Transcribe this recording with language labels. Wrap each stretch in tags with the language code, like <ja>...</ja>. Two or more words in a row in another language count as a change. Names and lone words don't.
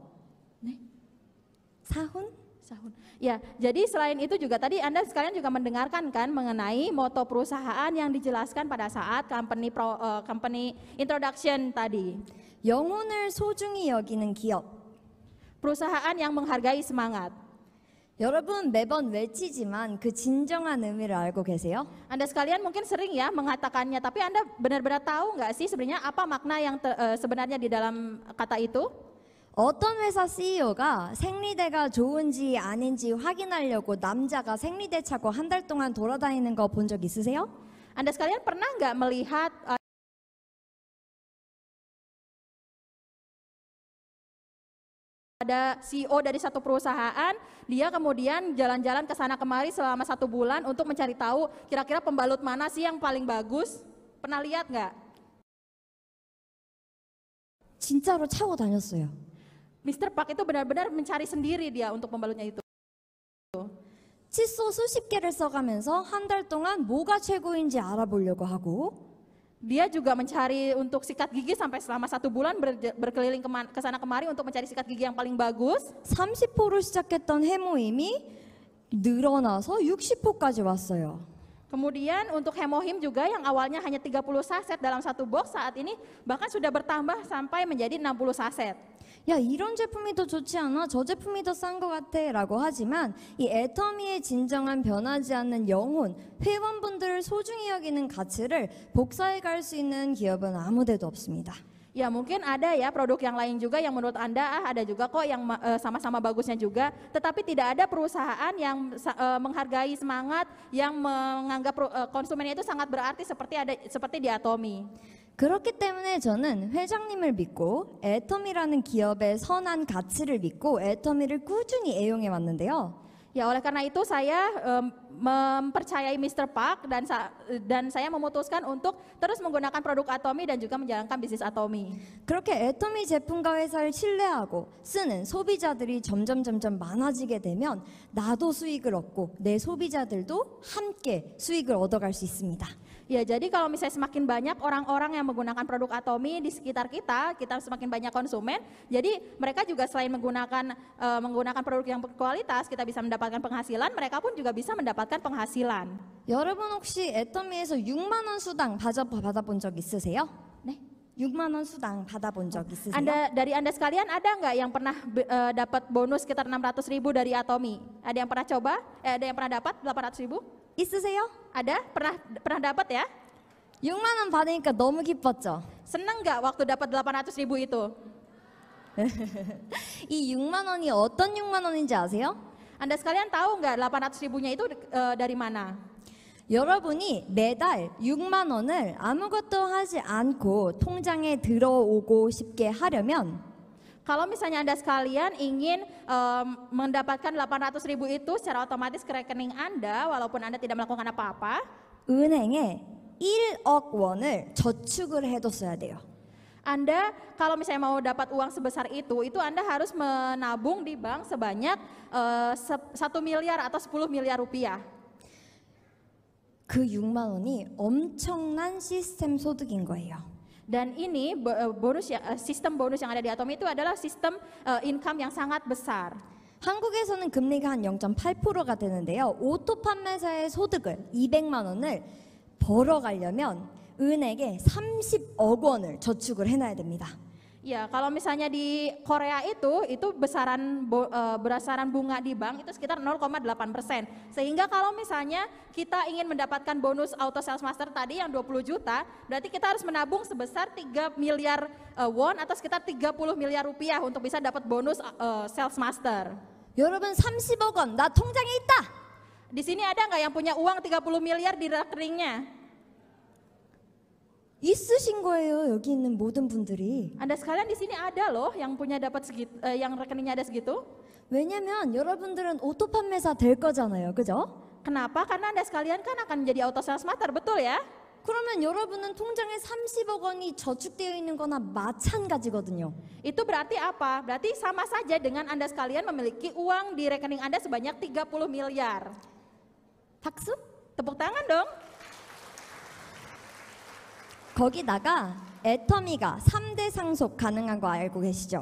<ko>네? 사훈?</ko> <id>Ya, jadi selain itu juga tadi Anda sekalian juga mendengarkan kan mengenai moto perusahaan yang dijelaskan pada saat</id> <en>company introduction</en> <id>tadi.</id> <ko>영혼을 소중히 여기는 기업.</ko> <id>Perusahaan yang menghargai semangat.</id> <ko>여러분 매번 외치지만 그 진정한 의미를 알고 계세요?</ko> <id>Anda sekalian mungkin sering ya mengatakannya, tapi Anda benar-benar tahu nggak sih sebenarnya apa makna yang sebenarnya di dalam kata itu?</id> <ko>어떤 회사 CEO가 생리대가 좋은지 아닌지 확인하려고 남자가 생리대 차고 한 달 동안 돌아다니는 거 본 적 있으세요?</ko> <id>Anda sekalian pernah nggak melihat ada CEO dari satu perusahaan, dia kemudian jalan-jalan ke sana kemari selama 1 bulan untuk mencari tahu kira-kira pembalut mana sih yang paling bagus? Pernah lihat nggak?</id> <ko>진짜로 차고 다녔어요.</ko> <id>Mr. Park itu benar-benar mencari sendiri dia untuk pembalutnya itu.</id> <ko>칫솔 수십 개를 써가면서 한 달 동안 뭐가 최고인지 알아보려고 하고</ko> <id>Dia juga mencari untuk sikat gigi sampai selama 1 bulan berkeliling ke sana kemari untuk mencari sikat gigi yang paling bagus.</id> <ko>30호로 시작했던 해모임이 늘어나서 60호까지 왔어요.</ko> <id>Kemudian untuk hemohim juga yang awalnya hanya 30 saset dalam 1 box saat ini bahkan sudah bertambah sampai menjadi 60 saset.</id> <ko>야, 이런 제품이 더 좋지 않아? 저 제품이 더 싼 것 같아 라고 하지만 이 애터미의 진정한 변하지 않는 영혼, 회원분들을 소중히 여기는 가치를 복사해 갈 수 있는 기업은 아무 데도 없습니다.</ko> <id>Ya mungkin ada ya produk yang lain juga yang menurut Anda ada juga kok yang sama-sama bagusnya juga, tetapi tidak ada perusahaan yang menghargai semangat, yang menganggap konsumennya itu sangat berarti seperti di Atomy.</id> <ko>그렇기 때문에 저는 회장님을 믿고 애터미라는 기업의 선한 가치를 믿고 애터미를 꾸준히 애용해 왔는데요.</ko> <id>Ya, oleh karena itu saya mempercayai Mr. Park dan saya memutuskan untuk terus menggunakan produk Atomy dan juga menjalankan bisnis Atomy.</id> <ko>그렇게 애터미 제품과 회사를 신뢰하고 쓰는 소비자들이 점점 많아지게 되면 나도 수익을 얻고 내 소비자들도 함께 수익을 얻어갈 수 있습니다.</ko> <id>Ya, jadi kalau misalnya semakin banyak orang-orang yang menggunakan produk Atomy di sekitar kita semakin banyak konsumen. Jadi mereka juga selain menggunakan produk yang berkualitas, kita bisa mendapatkan penghasilan, mereka pun juga bisa mendapatkan penghasilan.</id> <ko>여러분 혹시 애터미에서 6만 원 수당 받아본 적 있으세요? 네. 6만 원 수당 받아본 적 있으세요?</ko> <id>Dari Anda sekalian ada nggak yang pernah dapat bonus sekitar 600.000 dari Atomy? Ada yang pernah coba? Ada yang pernah dapat 800.000?</id> <ko>있으세요?</ko> <id>Ada? Pernah dapat ya?</id> <ko>6만 원 받으니까 너무 기뻤죠?</ko> <id>Seneng nggak waktu dapat 800.000 itu?</id> <ko>이 6만 원이 어떤 6만 원인지 아세요?</ko> <id>Anda sekalian tahu nggak 800.000-nya itu dari mana?</id> <ko>여러분이 매달 6만 원을 아무것도 하지 않고 통장에 들어오고 싶게 하려면</ko> <id>Kalau misalnya Anda sekalian ingin mendapatkan 800.000 itu secara otomatis ke rekening Anda walaupun Anda tidak melakukan apa-apa,</id> <ko>은행에 1억 원을 저축을 해뒀어야 돼요.</ko> <id>Anda kalau misalnya mau dapat uang sebesar itu Anda harus menabung di bank sebanyak 1 miliar atau 10 miliar rupiah.</id> <ko>그 6만 원이 엄청난 시스템 소득인 거예요.</ko> <id>Dan ini sistem bonus yang ada di Atomy itu adalah sistem income yang sangat besar.</id> <ko>한국에서는 금리가 한 0.8%가 되는데요. 오토 판매사의 소득을 200만 원을 벌어가려면 은행에 30억 원을 저축을 해놔야 됩니다.</ko> <id>Ya, kalau misalnya di Korea itu berdasarkan bunga di bank itu sekitar 0,8%. Sehingga kalau misalnya kita ingin mendapatkan bonus</id> <en>auto sales master</en> <id>tadi yang 20 juta, berarti kita harus menabung sebesar 3 miliar won atau sekitar 30 miliar rupiah untuk bisa dapat bonus</id> <en>sales master.</en> <ko>여러분 30억 원 나 통장에 있다.</ko> <id>Di sini ada nggak yang punya uang 30 miliar di rekeningnya?</id> <ko>있으신 거예요. 여기 있는 모든 분들이.</ko> <id>Anda sekalian di sini ada loh yang punya dapat segitu, yang rekeningnya ada segitu.</id> <ko>왜냐면 여러분들은 오토 판매사 될 거잖아요. 그죠?</ko> <id>Kenapa? Karena Anda sekalian kan akan menjadi</id> <en>auto sales master,</en> <id>betul ya?</id> <ko>그러면 여러분은 통장에 30억 원이 저축되어 있는 거나 마찬가지거든요.</ko> <id>Itu berarti apa? Berarti sama saja dengan Anda sekalian memiliki uang di rekening Anda sebanyak 30 miliar.</id> <ko>박수?</ko> <id>Tepuk tangan dong.</id> <ko>거기다가 애터미가 3대 상속 가능한 거 알고 계시죠?</ko>